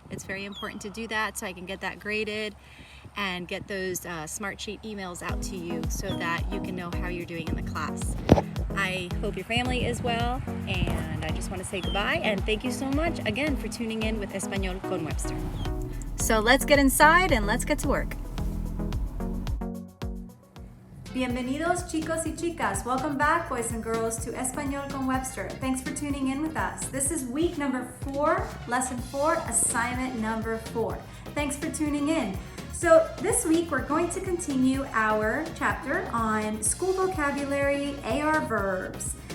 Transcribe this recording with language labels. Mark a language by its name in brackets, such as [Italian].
[English] It's very important to do that so I can get that graded and get those smart sheet emails out to you so that you can know how you're doing in the class. I hope your family is well, and I just want to say goodbye and thank you so much again for tuning in with Español con Webster. So let's get inside and let's get to work. [Spanish] Bienvenidos, chicos y chicas. [English] Welcome back, boys and girls, to Español con Webster. Thanks for tuning in with us. This is week number 4, lesson 4, assignment number 4. Thanks for tuning in. So this week we're going to continue our chapter on school vocabulary, AR verbs.